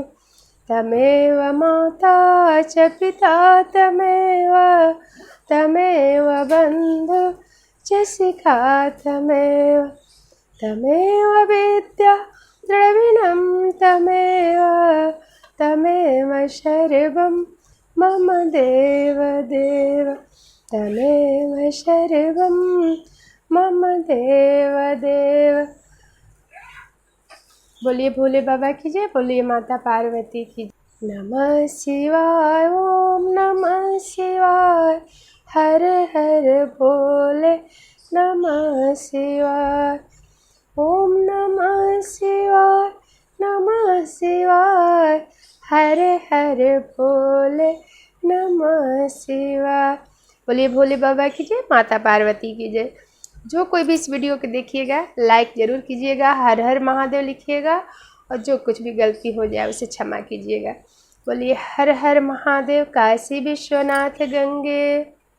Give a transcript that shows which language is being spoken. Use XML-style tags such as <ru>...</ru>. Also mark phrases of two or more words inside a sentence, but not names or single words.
<sa>तमेव माता च पिता तमेव, तमेव बन्धु च शिखा तमेव, तमेव विद्या द्रविणं तमेव, तमेव सर्वं मम देव देव, तमेव सर्वं मम देव देव।</sa> <hi>बोलिए भोले बाबा की जय, बोलिए माता पार्वती की जय।</hi> <sa>नमः शिवाय, ओम नमः शिवाय,</sa> <hi>हर हर भोले</hi> <sa>नमः शिवाय, ओम नमः शिवाय, नमः शिवाय,</sa> <hi>हर हर भोले</hi> <sa>नमः शिवाय।</sa> <hi>बोलिए भोले बाबा की जय, माता पार्वती की जय। जो कोई भी इस वीडियो को देखिएगा लाइक ज़रूर कीजिएगा, हर हर महादेव लिखिएगा, और जो कुछ भी गलती हो जाए उसे क्षमा कीजिएगा। बोलिए हर हर महादेव, काशी विश्वनाथ गंगे।</hi>